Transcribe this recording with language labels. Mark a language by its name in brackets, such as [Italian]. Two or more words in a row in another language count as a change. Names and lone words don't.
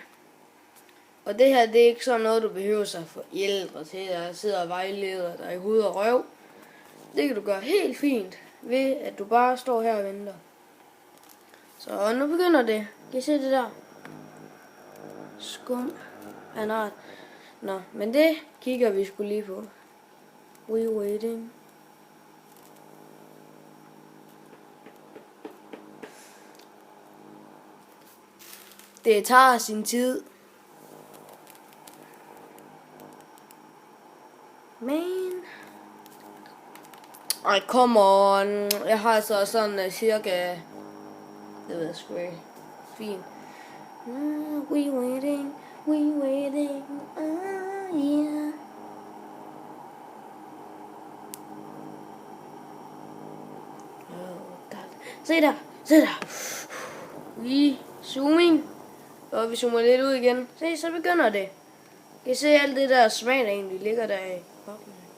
[Danish] Og det her, det er ikke sådan noget, du behøver sig for hjælp til, der sidder og vejleder dig i hoved og røv. Det kan du gøre helt fint, ved at du bare står her og venter. Så nu begynder det. Kan I se det der? Skum af en art. Nå, men det kigger vi sgu lige på. [English] We waiting. [Danish] Det tager sin tid. Men... Ej, [English] come on. [Danish] Jeg har så sådan cirka... Det ved jeg sgu ikke. Fint. [English] We waiting. Yeah. [Danish] Se der. Vi zooming. Og vi zoomer lidt ud igen. Se, så begynder det. Kan I se alt det der smag, der egentlig ligger der i boblen?